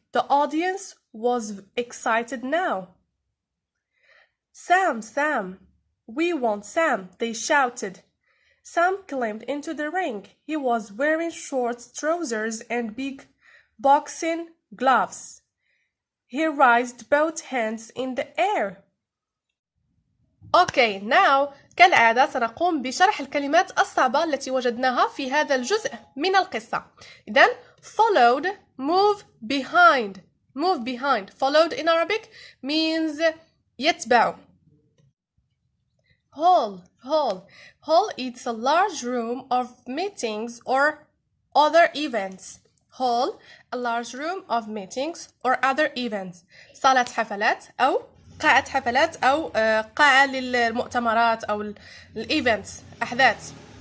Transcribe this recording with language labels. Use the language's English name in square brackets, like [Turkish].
[English] The audience was excited now. Sam, Sam, we want Sam, they shouted. Sam climbed into the ring. He was wearing short trousers and big boxing gloves. He raised both hands in the air. Okay, now [Arabic] كالعادة سنقوم بشرح الكلمات الصعبة التي وجدناها في هذا الجزء من القصة. [English] إذن followed, move behind. Move behind. Followed in Arabic means يتبع. Hall. Hall is a large room of meetings or other events. Hall, a large room of meetings or other events. [Arabic] صالة حفلات أو قاعة حفلات أو قاعة للمؤتمرات أو الإيفنتس أحداث.